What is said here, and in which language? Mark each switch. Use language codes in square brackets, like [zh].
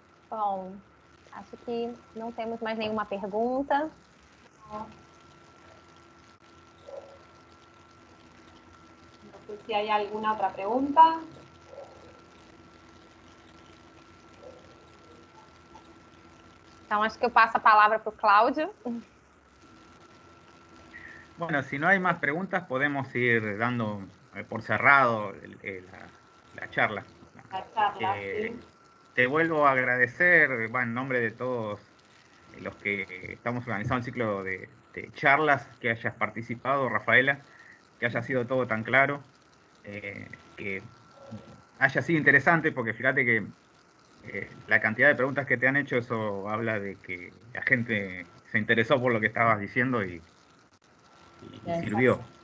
[pt] Bom, acho que não temos mais nenhuma pergunta. [es] No sé si hay alguna otra pregunta. [pt] Então, acho que eu passo a palavra para o Cláudio. [es] Bueno, si no hay más preguntas, podemos ir dando por cerrado la charla. La charla, sí. Te vuelvo a agradecer, bueno, en nombre de todos los que estamos organizando el ciclo de charlas, que hayas participado, Rafaela, que haya sido todo tan claro, que haya sido interesante, porque fíjate que la cantidad de preguntas que te han hecho, eso habla de que la gente se interesó por lo que estabas diciendo y sirvió.